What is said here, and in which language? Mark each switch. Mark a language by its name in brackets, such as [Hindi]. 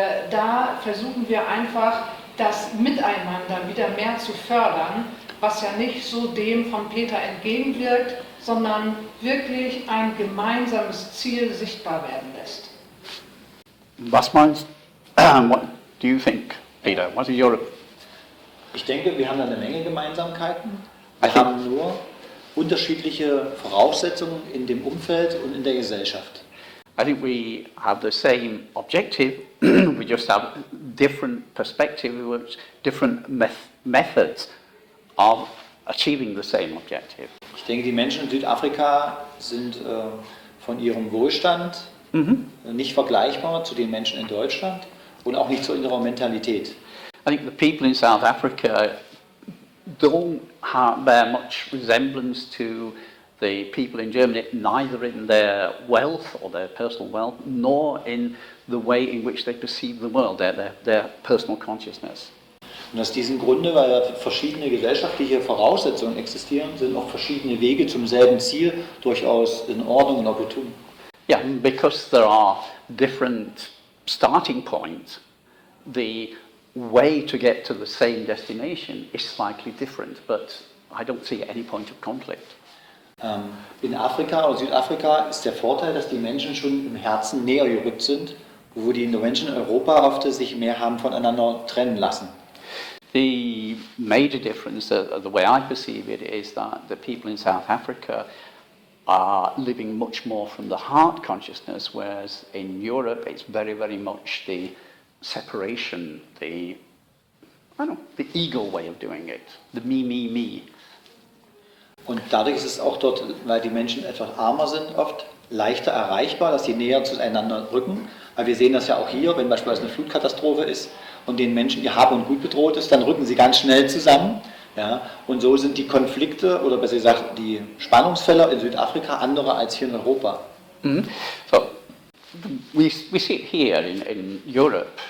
[German] da versuchen wir einfach, das Miteinander wieder mehr zu fördern, was ja nicht so dem von Peter entgegenwirkt, sondern wirklich ein gemeinsames Ziel sichtbar werden lässt. Was meinst du? [English] What do you think, Peter? What is your... [German] Ich denke, wir haben da eine Menge Gemeinsamkeiten. Wir haben nur unterschiedliche Voraussetzungen in dem Umfeld und in der Gesellschaft. [English] I think we have the same objective, we just have different perspectives, different methods of achieving the same objective. [German] Ich denke, die Menschen in Südafrika sind von ihrem Wohlstand nicht vergleichbar zu den Menschen in Deutschland und auch nicht zu ihrer Mentalität. [English] I think the people in South Africa don't bear much resemblance to the people in Germany, neither in their wealth or their personal wealth, nor in the way in which they perceive the world, their personal consciousness. [German] Und aus diesem Grunde, weil da verschiedene gesellschaftliche Voraussetzungen existieren, sind auch verschiedene Wege zum selben Ziel durchaus in Ordnung und opportun. [English] Yeah, because there are different starting points, the way to get to the same destination is slightly different, but I don't see any point of conflict. [German] In Afrika oder Südafrika ist der Vorteil, dass die Menschen schon im Herzen näher gerückt sind, wo die Menschen in Europa oft sich mehr haben voneinander trennen lassen. [English] The major difference, the way I perceive it, is that the people in South Africa are living much more from the heart consciousness, whereas in Europe it's very, very much the separation, the ego way of doing it, the me. [German] Und dadurch ist es auch dort, weil die Menschen etwas armer sind, oft leichter erreichbar, dass sie näher zueinander rücken. Weil wir sehen das ja auch hier, wenn beispielsweise eine Flutkatastrophe ist und den Menschen ihr Hab und Gut bedroht ist, dann rücken sie ganz schnell zusammen. Ja? Und so sind die Konflikte oder besser gesagt die Spannungsfälle in Südafrika andere als hier in Europa. Mm-hmm. [English] So we see it here in Europe.